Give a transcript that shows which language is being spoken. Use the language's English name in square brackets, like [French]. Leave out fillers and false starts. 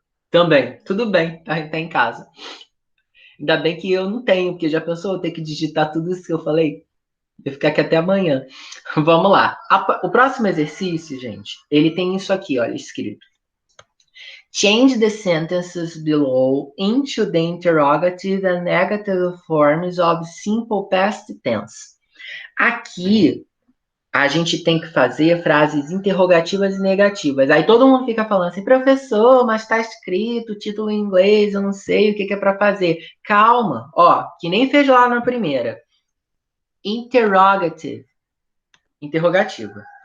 [Portuguese] Também. Tudo bem, tá em casa. Ainda bem que eu não tenho, porque já pensou eu ter que digitar tudo isso que eu falei? Eu ficar aqui até amanhã. Vamos lá. O próximo exercício, gente, ele tem isso aqui, olha, escrito. [English] Change the sentences below into the interrogative and negative forms of simple past tense. [Portuguese] Aqui, a gente tem que fazer frases interrogativas e negativas. Aí todo mundo fica falando assim, professor, mas está escrito título em inglês, eu não sei o que é para fazer. Calma, ó, que nem fez lá na primeira. Interrogative, interrogativa.